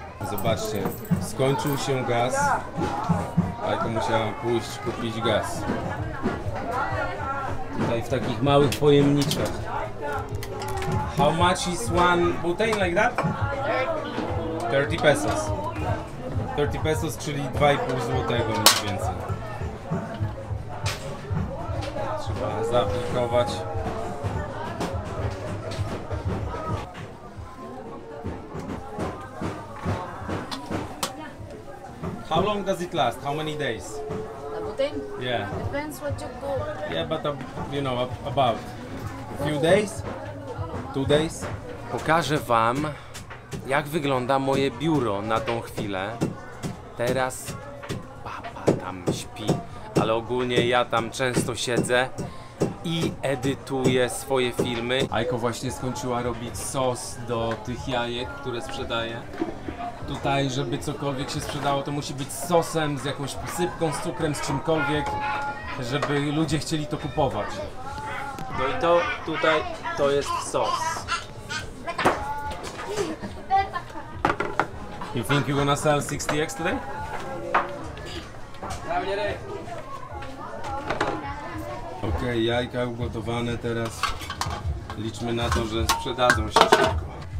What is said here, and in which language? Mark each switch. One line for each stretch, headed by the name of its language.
Polish: Zobaczcie, skończył się gaz, Ajko musiała pójść kupić gaz. Tutaj w takich małych pojemniczkach.
English: How much is one butane like that? 30 pesos.
Polish: 30 pesos, czyli 2,5 złotego mniej więcej. Trzeba zaaplikować.
English: How long does it last? How many days? The butane? Yeah. Depends what you go. Yeah, but you know, about a few days? 2 days?
Polish: Pokażę wam, jak wygląda moje biuro na tą chwilę. Teraz papa tam śpi, ale ogólnie ja tam często siedzę i edytuję swoje filmy. Ajko właśnie skończyła robić sos do tych jajek, które sprzedaje. Tutaj, żeby cokolwiek się sprzedało, to musi być z sosem, z jakąś posypką, z cukrem, z czymkolwiek, żeby ludzie chcieli to kupować. No i to tutaj to jest sos.
English: You think you're gonna sell 60 eggs today?
Polish: Okej, jajka ugotowane teraz. Liczmy na to, że sprzedadzą się szybko.